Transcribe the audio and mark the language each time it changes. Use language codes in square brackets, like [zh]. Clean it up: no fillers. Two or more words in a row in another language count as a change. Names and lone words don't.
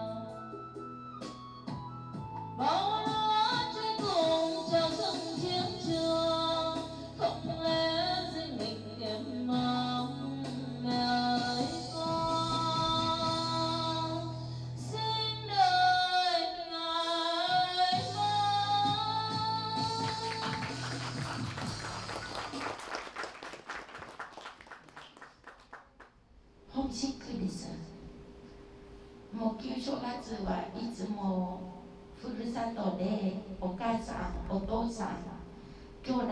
[vi] bao lứa trái cùng chào xuân chiến trường không lẽ riêng mình em mong mẹ ơi con sinh đời ngày mai. [ja] ホームシックです。もう旧正月はいつもふるさとでお母さん、お父さん、兄弟